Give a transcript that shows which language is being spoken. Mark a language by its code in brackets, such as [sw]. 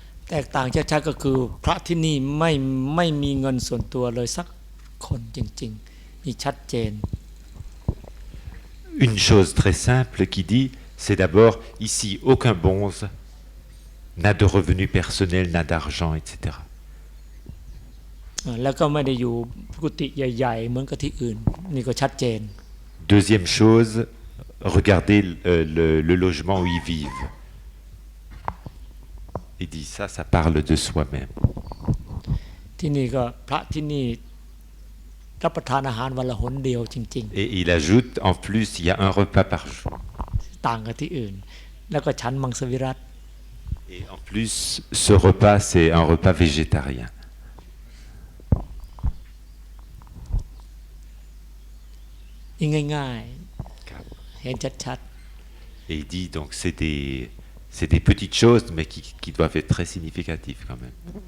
[th] แตกต่างชัดๆก็คือพระที่นี่ไม่มีเงินส่วนตัวเลยสักคนจริงๆมีชัดเจน [fr] Une chose très simple qui dit, c'est d'abord ici aucun bonze n'a de revenus personnels, n'a d'argent, etc. [th] แล้วก็ไม่ได้อยู่กุฏิใหญ่ๆเหมือนกับที่อื่นนี่ก็ชัดเจน [fr] Deuxième chose, regardez le logement où ils vivent. Il dit ça, ça parle de soi-même. [th] ที่นี่ก็พระที่นี่รับประทานอาหารวันละหนเดียวจริง [fr] Et il ajoute, en plus, il y a un repas par jour. [th] ๆต่างกับที่อื่น แล้วก็ฉันมังสวิรัติ [fr] Et en plus, ce repas, c'est un repas végétarien. [th] นี่ง่ายๆเห็นชัด [fr] Et il dit, donc, c'est des petites choses, mais qui doivent être très significatives quand même.